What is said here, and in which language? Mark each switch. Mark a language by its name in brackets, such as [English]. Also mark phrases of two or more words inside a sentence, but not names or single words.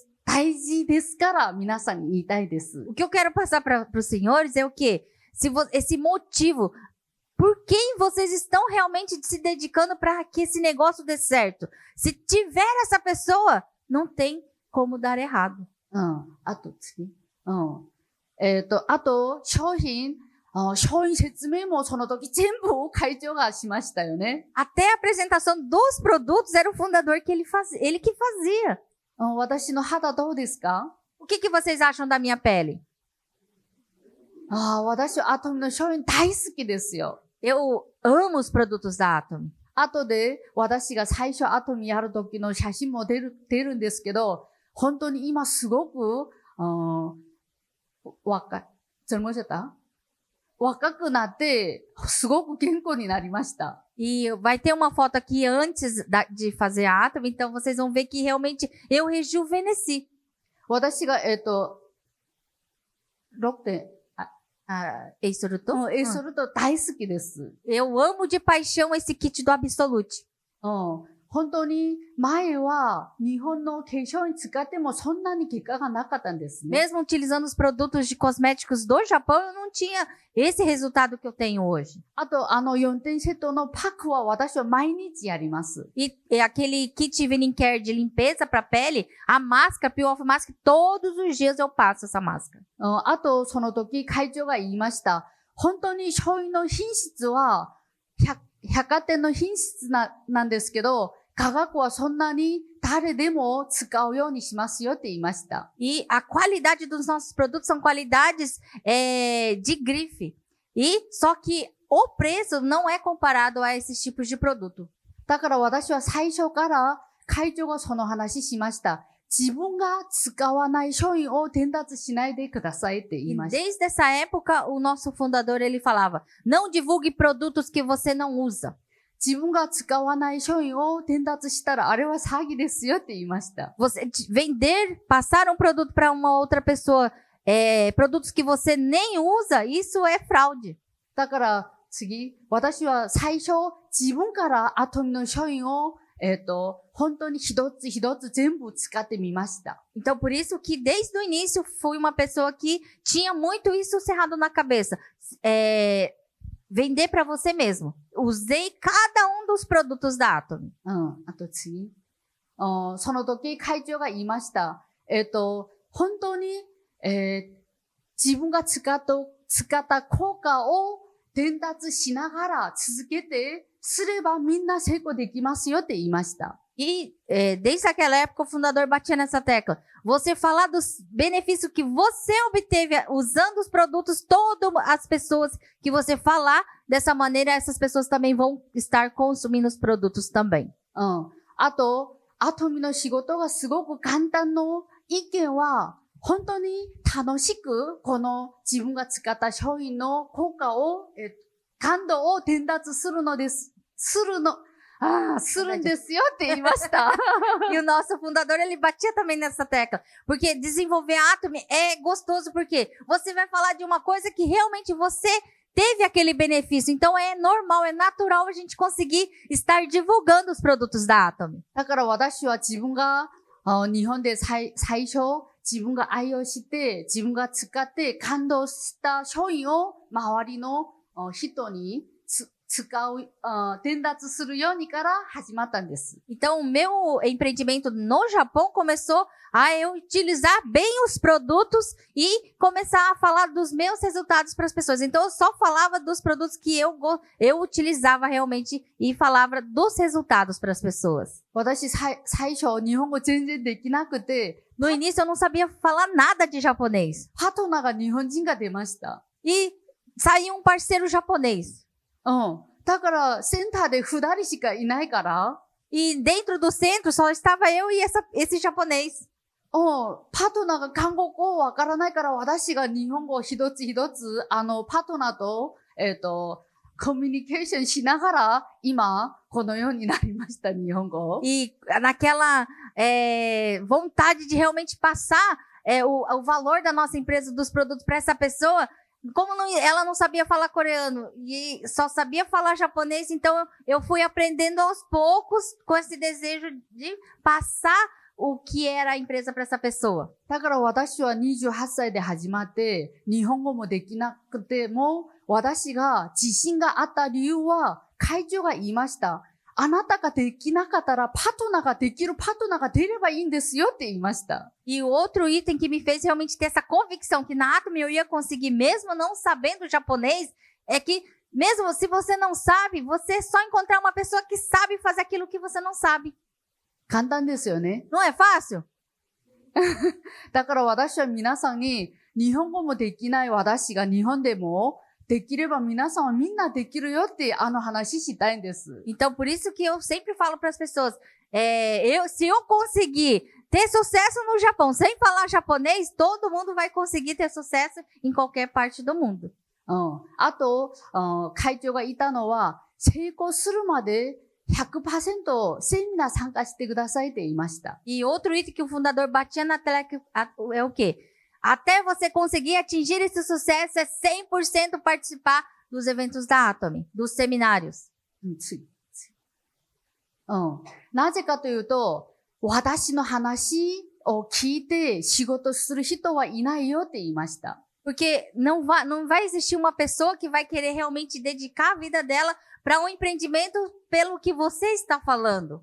[Japanese] 大事ですから皆さんに言いたいです。 [Portuguese] O que eu quero passar para os senhores é o quê? Esse motivo, por quem vocês estão realmente se dedicando para que esse negócio dê certo? Se tiver essa pessoa, não tem como dar errado. [Japanese] あと次。あと、商品説明もその時全部会長がしましたよね。 [Portuguese] Até a apresentação dos produtos era o fundador que ele que fazia. [Japanese] 私の肌どうですか？ [Portuguese] O que vocês acham da minha pele? [Japanese] 私はアトミの商品大好きですよ。 [Portuguese] Eu amo os produtos da Atom. [Japanese] 後で私が最初アトミやる時の写真も出るんですけど、本当に今すごく、젊으셨다? 若くなって、すごく健康になりました。 [Portuguese] E vai ter uma foto aqui antes de fazer a Atom, então vocês vão ver que realmente eu rejuvenesci. [Japanese] 私が、6点、エイソルト? エイソルト大好きです。 [Portuguese] Eu amo de paixão esse kit do Absolute. [Japanese] 本当に前は日本の化粧に使ってもそんなに結果がなかったんですね。 [Portuguese] Mesmo utilizando os produtos de cosméticos do Japão, eu não tinha esse resultado que eu tenho hoje. [Japanese] あと、4点セットのパックは私は毎日やります。 [Portuguese] E aquele kit Evening Care de limpeza para pele, a máscara, Peel Off Mask, todos os dias eu passo essa máscara. [Japanese] あと、その時会長が言いました。本当に商品の品質は百貨店の品質なんですけど、価格はそんなに誰でも使うようにしますよって言いました。 [Portuguese] E a qualidade dos nossos produtos são qualidades de grife. E só que o preço não é comparado a esses tipos de produto. [Japanese] だから私は最初から会長がその話しました。自分が使わない商品を伝達しないでくださいって言い E ました。 [Portuguese] desde essa época, o nosso fundador, ele falava, não divulgue produtos que você não usa. [Japanese] 自分が使わない商品を伝達したらあれは詐欺ですよって言いました。 [Portuguese] Você passar um produto para uma outra pessoa, produtos que você nem usa, isso é fraude. [Japanese] だから次、私は最初自分からアトミの商品を本当に一つ一つ全部使ってみました。 [Portuguese] Então, por isso que desde o início fui uma pessoa que tinha muito isso cerrado na cabeça. Vender para você mesmo. Usei cada um dos produtos da Atom. [Japanese] あと次。その時会長が言いました。本当に、自分が使った効果を伝達しながら続けてすればみんな成功できますよって言いました。 [Portuguese] E desde aquela época o fundador batia nessa tecla. Você falar dos benefícios que você obteve usando os produtos, todas as pessoas que você falar dessa maneira, essas pessoas também vão estar consumindo os produtos também. [Japanese] あと、アトミの仕事がすごく簡単の意見は、本当に楽しく、この自分が使った商品の効果を、感動を伝達するんですよって言いました。 [Portuguese] E o nosso fundador, ele batia também nessa tecla. Porque desenvolver Atom é gostoso, porque você vai falar de uma coisa que realmente você teve aquele benefício. Então é normal, é natural a gente conseguir estar divulgando os produtos da Atomy. [Japanese] だから私は自分が日本で最初自分が愛用して自分が使って感動した商品を周りの人に使う、伝達するようにから始まったんです。 [Portuguese] Então, o meu empreendimento no Japão começou a eu utilizar bem os produtos e começar a falar dos meus resultados para as pessoas. Então, eu só falava dos produtos que eu utilizava realmente e falava dos resultados para as pessoas. [Japanese] 私、最初、日本語全然できなくて、 [Portuguese] No início, eu não sabia falar nada de japonês. [Japanese] パートナーが日本人が出ました。 [Portuguese] E saiu um parceiro japonês. [Japanese] だから、センターで二人しかいないから、 [Portuguese] E dentro do centro só estava eu e esse japonês. [Japanese] パートナーが韓国語わからないから、私が日本語を一つ一つ、パートナーと、コミュニケーションしながら、今、このようになりました、日本語。 [Portuguese] E naquela vontade de realmente passar o valor da nossa empresa, dos produtos para essa pessoa, como ela não sabia falar coreano e só sabia falar japonês, então eu fui aprendendo aos poucos com esse desejo de passar o que era a empresa para essa pessoa. [Japanese] だから私は28歳で始まって、日本語もできなくても、私が自信があった理由は、会長が言いました。あなたができなかったら、パートナーができるパートナーが出ればいいんですよって言いました。 [Portuguese] E o outro item que me fez realmente ter essa convicção que na Atomy eu ia conseguir, mesmo não sabendo japonês, é que mesmo se você não sabe, você só encontrar uma pessoa que sabe fazer aquilo que você não sabe. [Japanese] 簡単ですよね。 [Portuguese] Não é fácil? [Japanese] だから私は皆さんに、日本語もできない私が日本でも、できれば皆さんはみんなできるよって話したいんです。 [Portuguese] Então, por isso que eu sempre falo para as pessoas, se eu conseguir ter sucesso no Japão sem falar japonês, todo mundo vai conseguir ter sucesso em qualquer parte do mundo. [Japanese] あと、会長が言ったのは、成功するまで100% セミナー参加してくださいって言いました。 [Portuguese] E outro item que o fundador batia na tecla é o quê? Até você conseguir atingir esse sucesso, é 100% participar dos eventos da Atomy, dos seminários. [Japanese] なぜかというと、私の話を聞いて仕事する人はいないよって言いました。 [Portuguese] Porque não vai existir uma pessoa que vai querer realmente dedicar a vida dela para um empreendimento pelo que você está falando.